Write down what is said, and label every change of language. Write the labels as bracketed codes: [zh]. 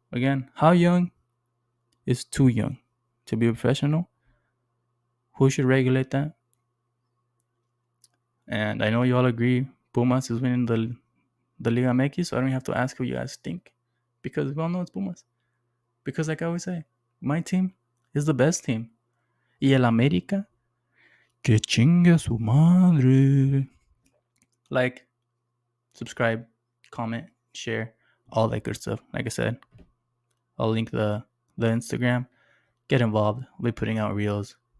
[en] Again, how young is too young to be a professional? Who should regulate that? And I know you all agree Pumas is winning the Liga MX, so I don't have to ask who you guys think. Because we all know it's Pumas. Because like I always say, my team is the best team. [es] Y el América, que chingue su madre. [en] Like, subscribe, comment, share, all that good stuff. Like I said, I'll link the Instagram. Get involved. I'll be putting out reels.